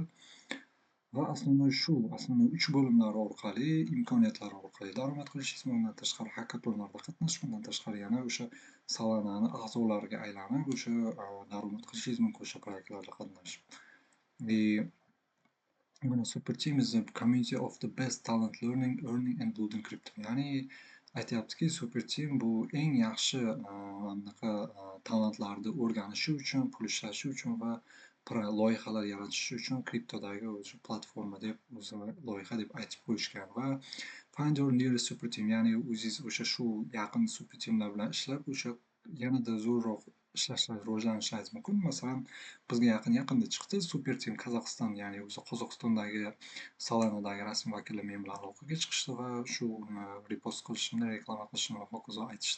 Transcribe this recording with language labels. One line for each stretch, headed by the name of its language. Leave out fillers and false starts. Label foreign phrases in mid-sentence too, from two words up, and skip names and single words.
Uzbek: Va основной 3 bo'limlari orqali, imkoniyatlari orqali daromad qilishingiz, bundan tashqari hackathonlarda qatnashish, bundan tashqari yana o'sha Solana'ni a'zolariga aylanib, o'sha daromad qilishingiz mumkin o'sha proyektlarda qatnashib.
English: Mana Super Team is a community of the best talent learning, earning and building crypto.
Uzbek: Ya'ni aytyaptiki, Super Team bu eng yaxshi anaqa talantlarni o'rganishi uchun, pul ishlashi uchun va loyihalar yaratish uchun kriptodagi o'sha platforma deb, o'zi loyiha deb aytib qo'yishgan.
English: Va find your nearest super team,
Uzbek: ya'ni o'zingiz o'sha shu yaqin super teamlar bilan ishlab, o'sha yanada zo'rroq ishlashlaringiz, rivojlanishlaringiz mumkin. Masalan, bizga yaqinda chiqdi super team Qozog'iston, ya'ni o'zi Qozog'istondagi Solana'dagi rasmiy vakillar men bilan aloqaga chiqishdi va shu repost qilishimni, reklama qilishimni va hokazo aytishdi.